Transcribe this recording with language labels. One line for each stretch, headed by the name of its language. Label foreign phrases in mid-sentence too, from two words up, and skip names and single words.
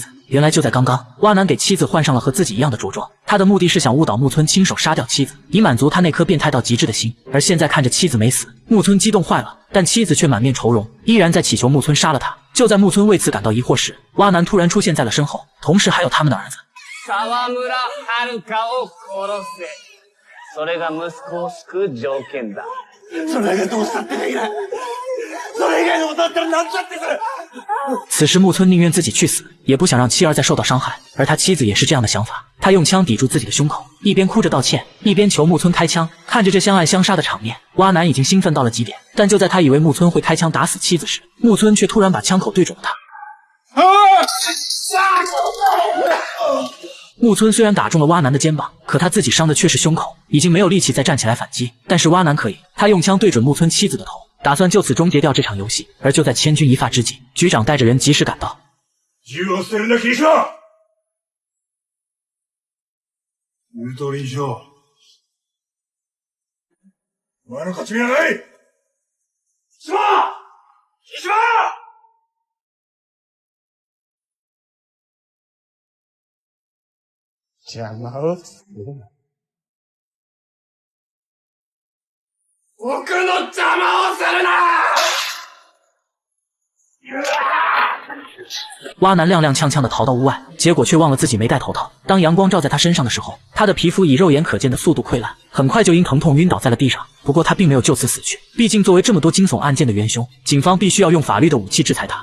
Chinese: 原来就在刚刚，蛙男给妻子换上了和自己一样的着装，他的目的是想误导木村亲手杀掉妻子，以满足他那颗变态到极致的心。而现在看着妻子没死，木村激动坏了，但妻子却满面愁容，依然在祈求木村杀了他。就在木村为此感到疑惑时，蛙男突然出现在了身后，同时还有他们的儿子。
Japanese: 沢村遥を殺せ。それが息子を救う条件だ。それがどうしたってできない。それ以外のことだったらなんちゃってする。
Chinese: 此时木村宁愿自己去死，也不想让妻儿再受到伤害，而他妻子也是这样的想法。他用枪抵住自己的胸口，一边哭着道歉，一边求木村开枪。看着这相爱相杀的场面，蛙男已经兴奋到了极点。但就在他以为木村会开枪打死妻子时，木村却突然把枪口对准了他。木村虽然打中了蛙男的肩膀，可他自己伤的却是胸口，已经没有力气再站起来反击。但是蛙男可以，他用枪对准木村妻子的头，打算就此终结掉这场游戏。而就在千钧一发之际，局长带着人及时赶到。
Japanese: 銃を捨てるなキリショ。言う通りにしろ。お前の勝ち目はない。木島！木島！邪魔をするな。僕の邪魔をするな！
Chinese: 蛙男踉踉跄跄地逃到屋外，结果却忘了自己没戴头套。当阳光照在他身上的时候，他的皮肤以肉眼可见的速度溃烂，很快就因疼痛晕倒在了地上。不过他并没有就此死去，毕竟作为这么多惊悚案件的元凶，警方必须要用法律的武器制裁他。